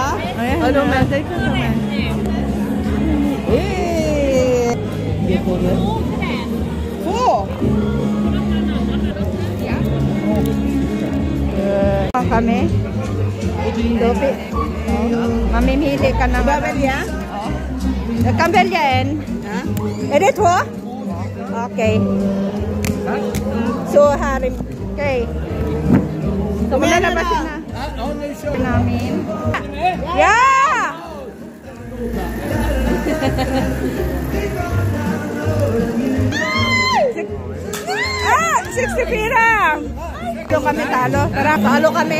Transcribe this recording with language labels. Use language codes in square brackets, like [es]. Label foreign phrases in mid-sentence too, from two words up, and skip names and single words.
[tl] Ano message ko naman? Eh! Kami. Dopi. Mamimili ka na. Babelya? [sv] Jag kan välja en. Ha? Är det två? Okej. Så här. Okej. [tl] Så malalabas na. Namin. Ja! Ah! 64! Doon kami talo. Tara, talo kami.